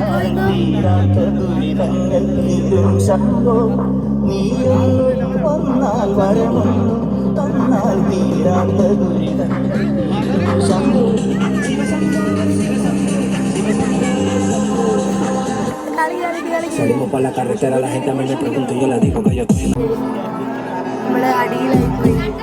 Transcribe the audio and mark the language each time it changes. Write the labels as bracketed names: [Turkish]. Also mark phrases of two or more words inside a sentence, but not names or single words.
[Malayalam] നീയൊന്നും വന്നാൽ [Spanish] Salimos por la carretera, la gente a mí me pregunta y yo le digo que yo estoy. [Malayalam] നമ്മള് അടിയിലായി പോയി.